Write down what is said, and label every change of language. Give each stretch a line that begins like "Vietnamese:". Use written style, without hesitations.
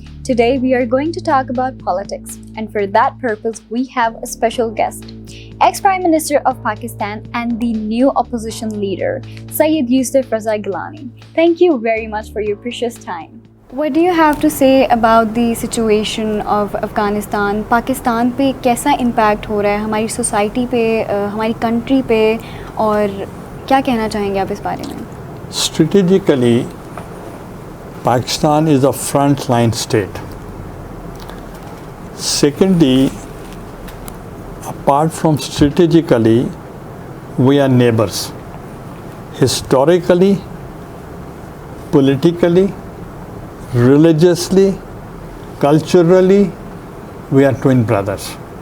English: Today we are going to talk about politics, and for that purpose we have a special guest, ex-Prime Minister of Pakistan and the new opposition leader, Syed Yousaf Raza Gillani. Thank you very much for your precious time. What do you have to say about the situation of Afghanistan?
Hindi: Pakistan पे कैसा impact हो रहा है हमारी society पे, हमारी country पे, और क्या कहना चाहेंगे आप इस बारे में?
English: Strategically, Pakistan is a front-line state. Secondly, apart from strategically, we are neighbors. Historically, politically, religiously, culturally, we are twin brothers.